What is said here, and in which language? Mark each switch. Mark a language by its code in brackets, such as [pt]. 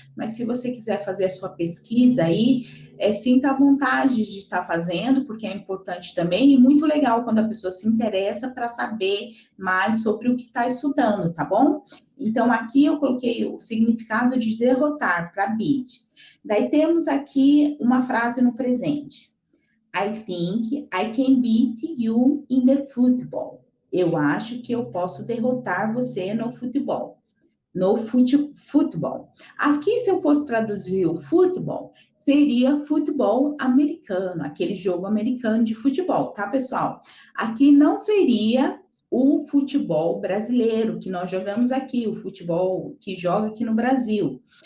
[pt] Mas se você quiser fazer a sua pesquisa aí, sinta a vontade de estar fazendo, porque é importante também, e muito legal quando a pessoa se interessa para saber mais sobre o que está estudando, tá bom? Então, aqui eu coloquei o significado de derrotar, para beat. Daí temos aqui uma frase no presente. [en] I think I can beat you in the football. [pt] Eu acho que eu posso derrotar você no futebol. No futebol. Aqui, se eu fosse traduzir o futebol, seria futebol americano, aquele jogo americano de futebol, tá, pessoal? Aqui não seria o futebol brasileiro que nós jogamos aqui, o futebol que joga aqui no Brasil.